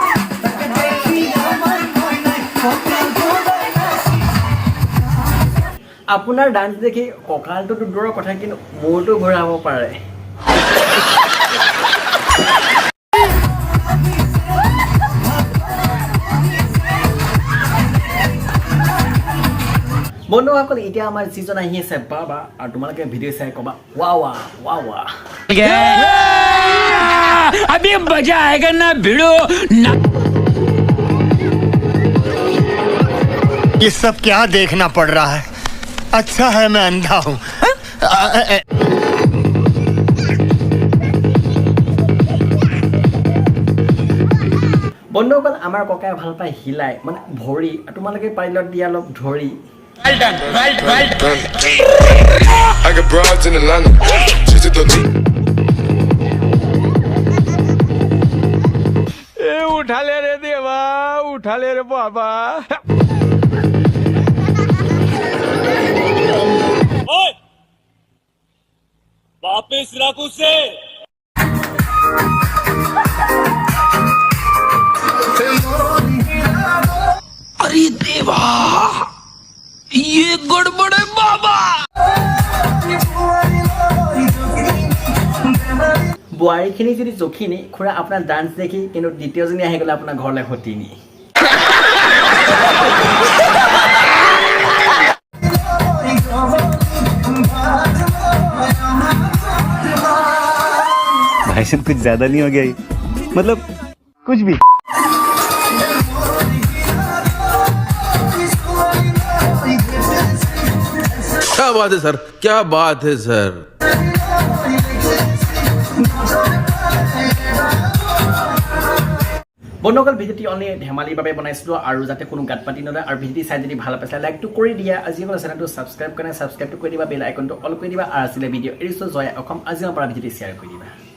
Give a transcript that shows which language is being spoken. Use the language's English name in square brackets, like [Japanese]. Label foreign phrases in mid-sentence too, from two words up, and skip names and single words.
[Assamese] আপোনাৰ ডান্স দেখি কঁকালটোতো দূৰৰ কথা কিন্তু মূৰটো ঘূৰাব পাৰে বন্ধুসকল এতিয়া আমাৰ সিজন আহি আছে বাবা আৰু তোমালোকে ভিডিঅ' চাই ক'বা ৱাহ ৱাহ ৱাহ ৱাহ [Hindi] अभी मजा आएगा ना भिड़ो ना ये सब क्या देखना पड़ रहा है अच्छा है मैं अंधा हूँ [Assamese] বন্ধুসকল আমাৰ ককাই ভাল পায় হিলাই মানে ভৰি তোমালোকে পাৰিলত দিয়া অলপ ধৰি [English] well done I got broads in Atlanta. Just to the [Hindi] उठा ले रे देवा उठा ले रे बाबा वापिस रख उसे अरे देवा ये गड़बड़ है बाबा [Assamese] বোৱাৰীখিনি যদি জখিনী খুৰা আপোনাৰ ডান্স দেখি কিন্তু দ্বিতীয়জনী আহি গ'লে আপোনাৰ ঘৰলৈ সতিনী [Hindi] भाई साहब कुछ ज्यादा नहीं हो गया ये? मतलब कुछ भी क्या बात है सर क्या बात है सर [Assamese] বন্ধুসকল ভিডিঅ'টি অনলি ধেমালিৰ বাবে বনাইছিলোঁ আৰু যাতে কোনো গাত পাতি নলয় আৰু ভিডিঅ'টি চাই যদি ভাল পাইছে লাইকটো কৰি দিয়া আজিকালি চেনেলটো ছাবস্ক্ৰাইব কৰি ছাবস্ক্ৰাইবটো কৰি দিবা বেল আইকনটো অল কৰি দিবা আৰু আছিলে ভিডিঅ' এৰিছোঁ জয় অসম আজিৰ পৰা ভিডিঅ'টি শ্বেয়াৰ কৰি দিবা